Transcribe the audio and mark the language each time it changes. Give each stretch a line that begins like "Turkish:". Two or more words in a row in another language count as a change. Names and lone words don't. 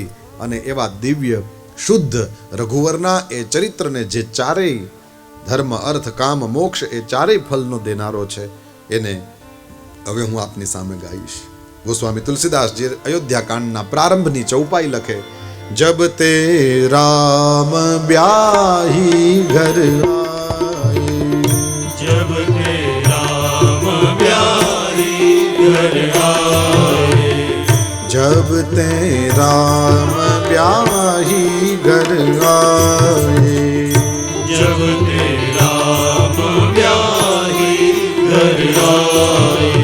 Gujarati: અને એવા દિવ્ય શુદ્ધ રઘુવરના એ ચરિત્રને જે ચારેય ધર્મ અર્થ કામ મોક્ષ એ ચારેય ફલનો દેનારો છે, એને હવે હું આપની સામે ગાઈશ. ગોસ્વામી તુલસીદાસ જે અયોધ્યાકાંડના પ્રારંભની ચૌપાઈ લખે,
Awadhi: जब ते राम ब्याही घर जब ते राम ब्याही घर आए, जब ते राम ब्याही घर आए,